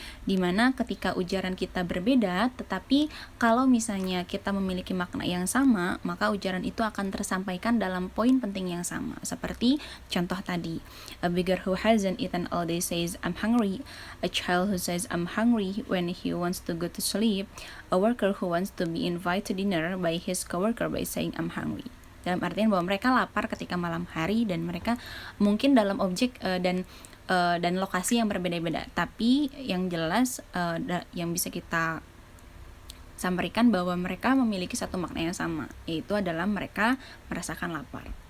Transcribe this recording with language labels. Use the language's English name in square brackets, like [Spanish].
[Indonesian] Dimana ketika ujaran kita berbeda, tetapi kalau misalnya kita memiliki makna yang sama, maka ujaran itu akan tersampaikan dalam poin penting yang sama. Seperti contoh tadi, [English] a beggar who hasn't eaten all day says, "I'm hungry." A child who says, "I'm hungry" when he wants to go to sleep. A worker who wants to be invited to dinner by his coworker by saying, "I'm hungry." [Indonesian] Dalam artian bahwa mereka lapar ketika malam hari dan mereka mungkin dalam objek dan lokasi yang berbeda-beda, tapi yang jelas yang bisa kita sampaikan bahwa mereka memiliki satu makna yang sama, yaitu adalah mereka merasakan lapar.